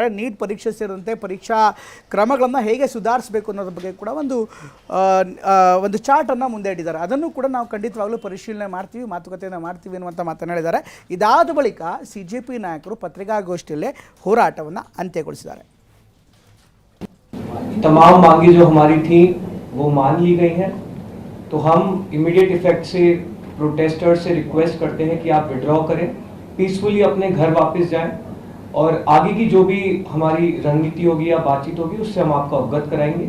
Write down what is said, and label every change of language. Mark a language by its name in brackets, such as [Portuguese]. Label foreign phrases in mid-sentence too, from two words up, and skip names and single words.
[Kannada] ನೀಟ್ ಪರೀಕ್ಷೆ ಸೇರಿದಂತೆ ಪರೀಕ್ಷಾ ಕ್ರಮಗಳನ್ನು ಹೇಗೆ ಸುಧಾರಿಸಬೇಕು ಅನ್ನೋದ್ರ ಬಗ್ಗೆ ಕೂಡ ಒಂದು ಚಾರ್ಟನ್ನು ಮುಂದೆ ಇಟ್ಟಿದ್ದಾರೆ. ಅದನ್ನು ಕೂಡ ನಾವು ಖಂಡಿತವಾಗಲೂ ಪರಿಶೀಲನೆ ಮಾಡ್ತೀವಿ, ಮಾತುಕತೆಯನ್ನು ಮಾಡ್ತೀವಿ ಅನ್ನುವಂಥ ಮಾತನಾಡಿದ್ದಾರೆ. ಇದಾದ ಬಳಿಕ ಸಿಜೆಪಿ ನಾಯಕರು ಪತ್ರಿಕಾಗೋಷ್ಠಿಯಲ್ಲೇ ಹೋರಾಟವನ್ನು ಅಂತ್ಯಗೊಳಿಸಿದ್ದಾರೆ. [Hindi] तमाम मांगे जो हमारी थी वो मान ली गई हैं, तो हम [English] immediate effect [Hindi] से प्रोटेस्टर्स से रिक्वेस्ट करते हैं कि आप विड्रॉ करें, पीसफुली अपने घर वापस जाएं और आगे की जो भी हमारी रणनीति होगी या बातचीत होगी उससे हम आपको अवगत कराएंगे.